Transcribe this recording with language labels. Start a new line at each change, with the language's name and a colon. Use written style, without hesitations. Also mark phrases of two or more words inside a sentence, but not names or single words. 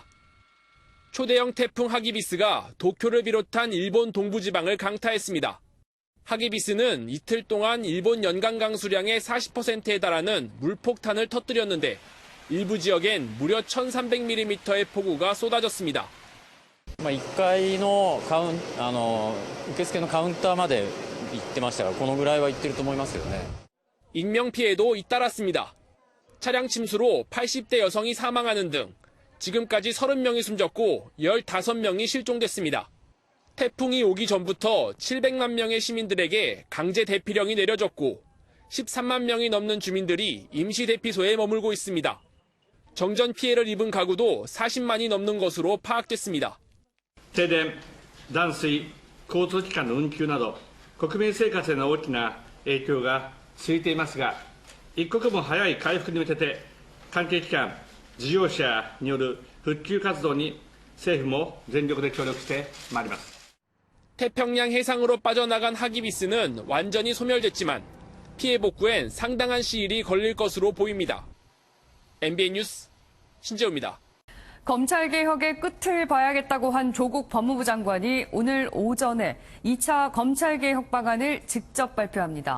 Korean: 초대형 태풍 하기비스가 도쿄를 비롯한 일본 동부지방을 강타했습니다. 하기비스는 이틀 동안 일본 연간 강수량의 40%에 달하는 물폭탄을 터뜨렸는데 일부 지역엔 무려 1300mm의 폭우가 쏟아졌습니다.
Japanese: 1 階の受付のカウンターまで行ってましたから、このぐらいは行ってると思いますよね。
Korean: 인명피해도 잇따랐습니다. 차량 침수로 80대 여성이 사망하는 등 지금까지 30명이 숨졌고 15명이 실종됐습니다. 태풍이 오기 전부터 700만 명의 시민들에게 강제 대피령이 내려졌고 13만 명이 넘는 주민들이 임시 대피소에 머물고 있습니다. 정전 피해를 입은 가구도 40만이 넘는 것으로 파악됐습니다.
Japanese: 停電、断水、交通機関の運休など国民生活への大きな影響が続いていますが、一刻も早い回復に向けて関係機関、事業者による復旧活動に政府も全力で協力してまいります。
Korean: 태평양 해상으로 빠져나간 하기비스는 완전히 소멸됐지만 피해 복구엔 상당한 시일이 걸릴 것으로 보입니다. MBN 뉴스 신재우입니다. 검찰개혁의 끝을 봐야겠다고 한 조국 법무부 장관이 오늘 오전에 2차 검찰개혁 방안을 직접 발표합니다.